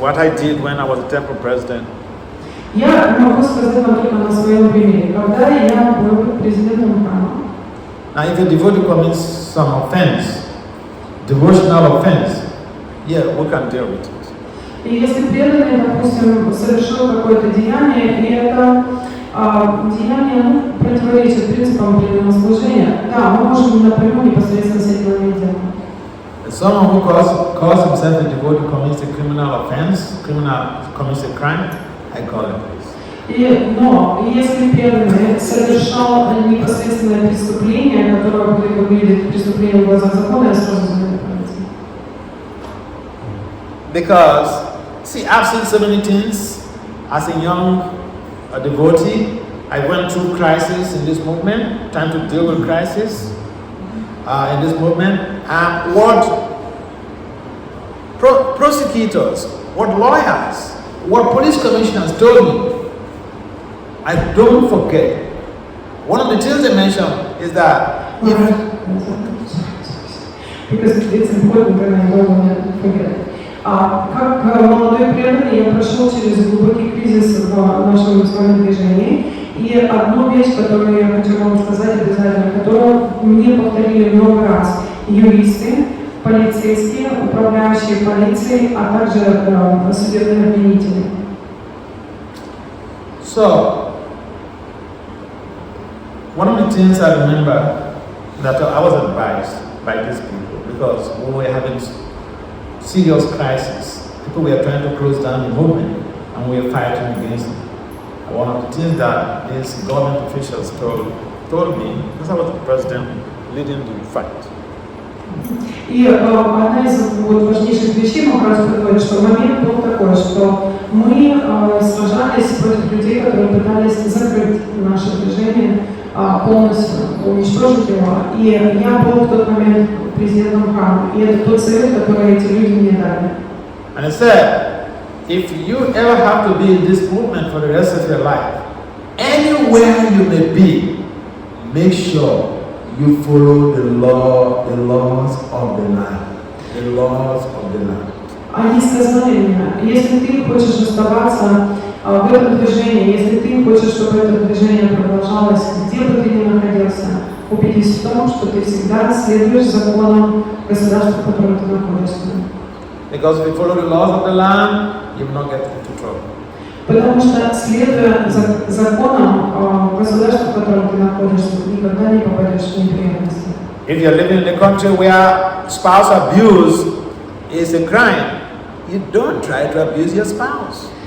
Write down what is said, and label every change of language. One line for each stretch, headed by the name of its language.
English: What I did when I was a temple president.
Russian: Я могу сказать вам только на своем примере. Когда я был президентом храма.
English: Now, if a devotee commits some offense, devotional offense, yeah, we can deal with it.
Russian: И если преданный, допустим, совершил какое-то деяние, и это деяние противоречит принципам преданного служения, да, мы можем напрямую непосредственно с этим иметь дело.
English: Someone who calls himself a devotee commits a criminal offense, commits a crime, I call it this.
Russian: Но если преданный совершал непосредственное преступление, которое будет выглядеть преступлением в глазах закона, я сразу знаю полиции.
English: Because, see, I've seen so many things as a young devotee. I went through crisis in this movement, trying to deal with crisis in this movement. And what prosecutors, what lawyers, what police commissioners told me, I don't forget. One of the things they mentioned is that because it's important and I don't want to forget.
Russian: Как молодой преданный я прошел через глубокий кризис в нашем своем движении, и одну вещь, которую я хочу вам сказать обязательно, которую мне повторили много раз юристы, полицейские, управляющие полицией, а также судебные обвинители.
English: So, one of the things I remember that I was advised by these people, because we were having serious crisis. People were trying to close down the movement, and we were fighting against it. One of the things that these government officials told me, because I was the president leading the fight.
Russian: И одна из важнейших вещей Махарадж говорит, что момент был такой, что мы сражались против людей, которые пытались закрыть наше движение, полностью уничтожить его. И я был в тот момент президентом храма. И это тот совет, который эти люди мне дали.
English: And I said, if you ever have to be in this movement for the rest of your life, anywhere you may be, make sure you follow the laws of the land. The laws of the land.
Russian: Они сказали мне, если ты хочешь оставаться в этом движении, если ты хочешь, чтобы это движение продолжалось, где бы ты ни находился, убедись в том, что ты всегда следуешь законам государства, в котором ты находишься.
English: Because if you follow the laws of the land, you will not get into trouble.
Russian: Потому что, следуя законам государства, в котором ты находишься, ты никогда не попадешь в неприятности.
English: If you're living in a country where spouse abuse is a crime, you don't try to abuse your spouse.